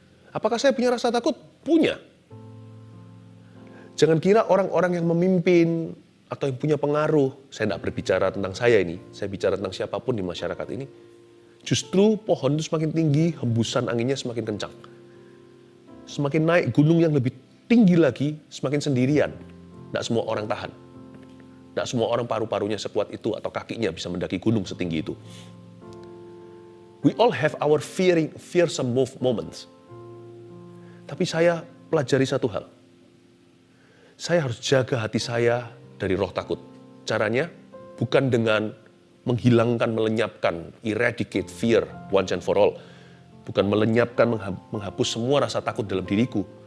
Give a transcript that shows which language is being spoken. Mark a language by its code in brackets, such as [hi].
[id] Apakah saya punya rasa takut? Punya. Jangan kira orang-orang yang memimpin atau yang punya pengaruh, saya tidak berbicara tentang saya ini, saya bicara tentang siapapun di masyarakat ini, justru pohon itu semakin tinggi, hembusan anginnya semakin kencang. Semakin naik gunung yang lebih tinggi lagi, semakin sendirian. Tidak semua orang tahan. Tidak semua orang paru-parunya sekuat itu atau kakinya bisa mendaki gunung setinggi itu. [en] We all have our fearsome moments. [id] Tapi saya pelajari satu hal. Saya harus jaga hati saya dari roh takut. Caranya bukan dengan menghilangkan, melenyapkan, [en] eradicate fear once and for all. [id] Bukan melenyapkan, menghapus semua rasa takut dalam diriku.